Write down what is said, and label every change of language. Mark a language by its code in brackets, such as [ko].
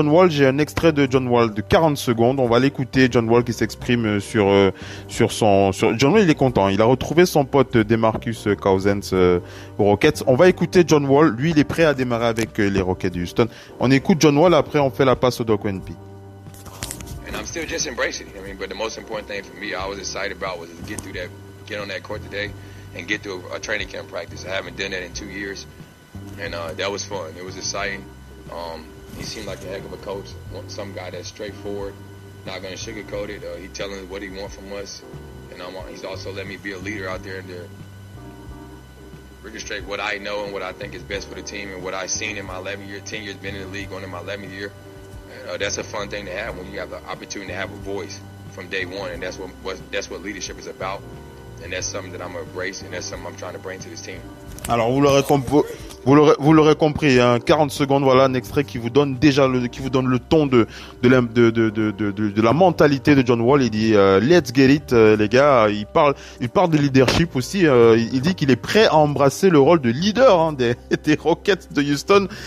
[fr] J'ai un extrait de John Wall de 40 secondes. On va l'écouter, John Wall qui s'exprime sur John Wall, il est content. Il a retrouvé son pote DeMarcus Cousins aux Rockets. On va écouter John Wall. Lui, il est prêt à démarrer avec les Rockets de Houston. On écoute John Wall, après on fait la passe au Doc NP. [en] And I'm still just embracing it. I mean, but the most important thing for me, I was excited about was to get on that court today and get through a training camp practice. I haven't done that in 2 years, and that was fun. It was exciting. He seemed like a heck of a coach, some guy that's straightforward, not going to sugarcoat it. He telling us what he wants from us, and he's also let me be a leader out there and to registrate what I know and what I think is best for the team and what I've seen in my 10 years been in the league, going in my 11th year. That's a fun thing to have when you have the opportunity to have a voice from day one, and that's what leadership is about, and that's something that I'm gonna embrace, and that's something I'm trying to bring to this team. [fr] Alors vous l'aurez compris, hein, 40 secondes, voilà un extrait qui vous donne le ton de la mentalité de John Wall. Il dit [en] let's get it, [fr] les gars. Il parle de leadership aussi. Il dit qu'il est prêt à embrasser le rôle de leader, hein, des Rockets de Houston.